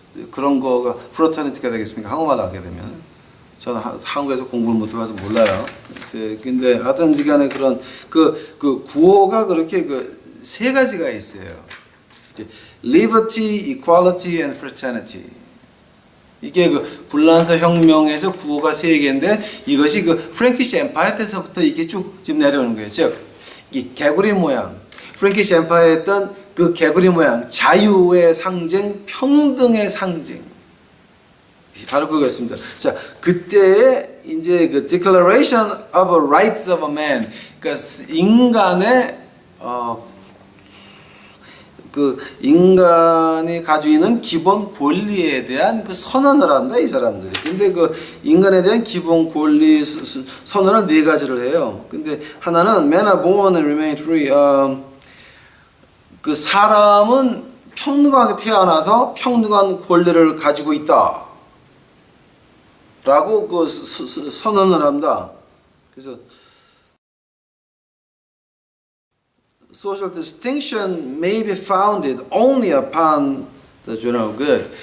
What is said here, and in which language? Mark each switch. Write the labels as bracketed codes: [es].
[ko] 그런 거가 프레터니티가 되겠습니까? 한국말로 하게 되면. 저는 한국에서 공부를 못해서 몰라요. 근데 하여튼 시간에 그런 그 구호가 그렇게 세 가지가 있어요. [en] Liberty, Equality, and Fraternity. [ko] 이게 그 불란서 혁명에서 구호가 세 개인데 이것이 그 프랭키시 엠파이어 때서부터 이게 쭉 지금 내려오는 거예요. 즉, 이 개구리 모양, 프랭키시 엠파이어 했던 그 개구리 모양, 자유의 상징, 평등의 상징. 바로 그거였습니다. 자, 그때의 이제 그 Declaration of the Rights of a Man, 그러니까 인간의 그 인간이 가지고 있는 기본 권리에 대한 그 선언을 한다 이 사람들이. 근데 그 인간에 대한 기본 권리 선언을 네 가지를 해요. 근데 하나는 [en] Men are born and remain free. [ko] 그 사람은 평등하게 태어나서 평등한 권리를 가지고 있다. 라고 그 선언을 한다. 그래서 [en] social distinction may be founded only upon the general good.